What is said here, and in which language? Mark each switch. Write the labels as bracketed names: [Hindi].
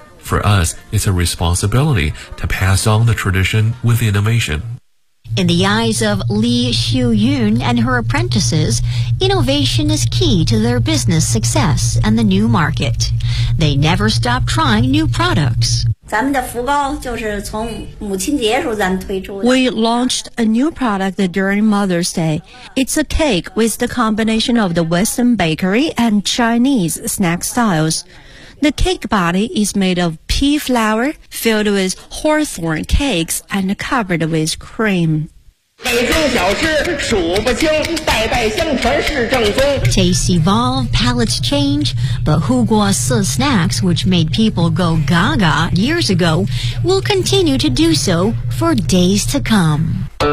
[English] For us, it's a responsibility to pass on the tradition with innovation. In the eyes of Li Xiuyun and her apprentices, innovation is key to their business success and the new market. They never stop trying new products. [Chinese] 咱们的福糕就是从母亲节时候咱们推出的。 [English] We launched a new product during Mother's Day. It's a cake with the combination of the Western bakery and Chinese snack styles. The cake body is made of pea flour, filled with hawthorn cakes, and covered with cream. Tastes evolve, palates change, but 护国寺 snacks, which made people go gaga years ago, will continue to do so for days to come.